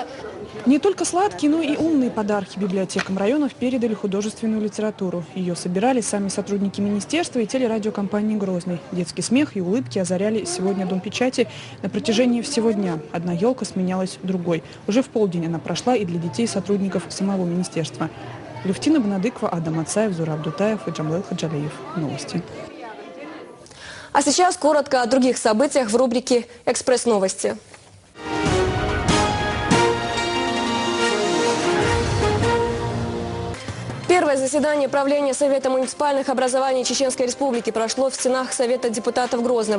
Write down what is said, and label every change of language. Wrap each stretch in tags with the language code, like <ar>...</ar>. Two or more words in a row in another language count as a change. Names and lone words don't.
<ru>Не только сладкие, но и умные подарки библиотекам районов передали художественную литературу. Ее собирали сами сотрудники министерства и телерадиокомпании «Грозный». Детский смех и улыбки озаряли сегодня Дом печати на протяжении всего дня. Одна елка сменялась другой. Уже в полдень она прошла и для детей сотрудников самого министерства. Левтина Бонадыкова, Адам Ацаев, Зураб Дутаев и Джамлел Хаджалиев. Новости. А сейчас коротко о других событиях в рубрике «Экспресс-новости». Первое заседание правления Совета муниципальных образований Чеченской Республики прошло в стенах Совета депутатов Грозного.</ru>